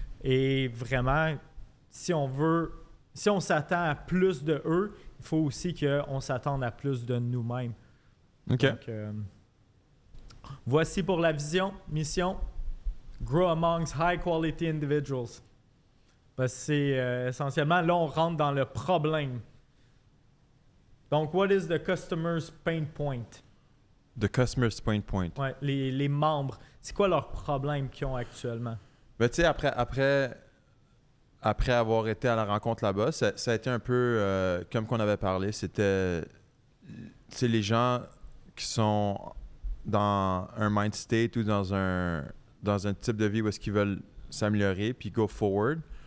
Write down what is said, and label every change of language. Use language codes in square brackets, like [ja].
[fr] Et vraiment, si on s'attend à plus de eux, il faut aussi qu'on s'attende à plus de nous-mêmes. OK. Donc, voici pour la mission. [en] Grow amongst high quality individuals. [fr] Parce que c'est essentiellement, là, on rentre dans le problème. [en] Donc, what is the customer's pain point? The customer's pain point. [fr] Ouais, les membres, c'est quoi leur problème qu'ils ont actuellement? Ben, tu sais, après avoir été à la rencontre là-bas, ça a été un peu comme qu'on avait parlé. C'était les gens qui sont dans un mind state ou dans un type de vie où est-ce qu'ils veulent s'améliorer puis [en] go forward.